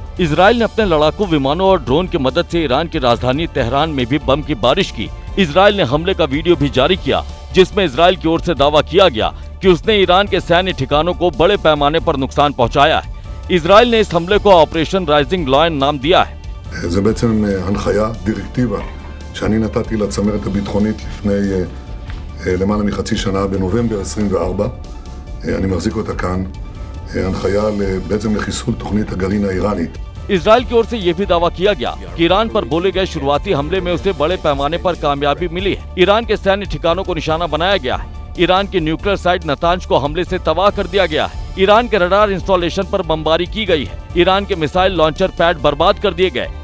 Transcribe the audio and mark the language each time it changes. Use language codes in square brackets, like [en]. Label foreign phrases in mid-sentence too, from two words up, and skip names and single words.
[hi] इजरायल ने अपने लड़ाकू विमानों और ड्रोन की मदद से ईरान की राजधानी तेहरान में भी बम की बारिश की। इजरायल ने हमले का वीडियो भी जारी किया, जिसमें इजरायल की ओर से दावा किया गया कि उसने ईरान के सैन्य ठिकानों को बड़े पैमाने पर नुकसान पहुंचाया है। इजरायल ने इस हमले को ऑपरेशन राइजिंग लॉयन नाम दिया है। [he] זה בעצם הנחיה, דירקטיבה, שאני נתתי לצמרת הביטחונית לפני למעלה מחצי שנה בנובמבר 24. אני מחזיק אותה כאן. הנחיה בעצם לחיסול תוכנית הגרעין האיראנית. [hi] इजरायल की ओर से यह भी दावा किया गया कि ईरान पर बोले गए शुरुआती हमले में उसे बड़े पैमाने पर कामयाबी मिली है। ईरान के सैन्य ठिकानों को निशाना बनाया गया है। ईरान की [en] nuclear site [hi] नतांज को हमले से तबाह कर दिया गया है। ईरान के [en] radar installation [hi] पर बमबारी की गई है। ईरान के [en] missile launcher pad [hi] बर्बाद कर दिए गए।